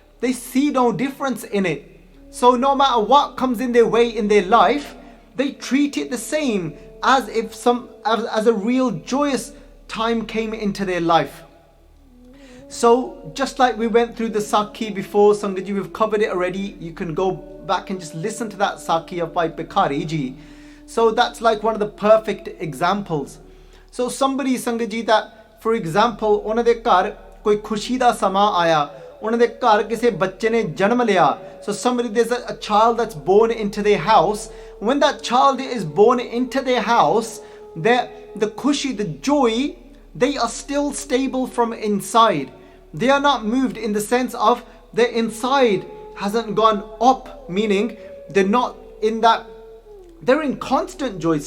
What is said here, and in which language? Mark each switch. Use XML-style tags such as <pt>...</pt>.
<en>They see no difference in it. So no matter what comes in their way in their life, they treat it the same as if as a real joyous time came into their life. So just like we went through the Sakhi before, Sangaji, we've covered it already. You can go back and just listen to that Sakhi of Bhai Bhikhari ji. So that's like one of the perfect examples. So somebody, Sangaji, that for example,</en> <pa>ਉਹਨਾਂ ਦੇ ਘਰ ਕੋਈ ਖੁਸ਼ੀ ਦਾ ਸਮਾਂ ਆਇਆ, ਉਹਨਾਂ ਦੇ ਘਰ ਕਿਸੇ ਬੱਚੇ ਨੇ ਜਨਮ ਲਿਆ.</pa> <en>So somebody, there's a child that's born into their house. When that child is born into their house, the khushi, the joy, they are still stable from inside. They are not moved in the sense of their inside hasn't gone up, meaning they're not in that, they're in constant joy.</en>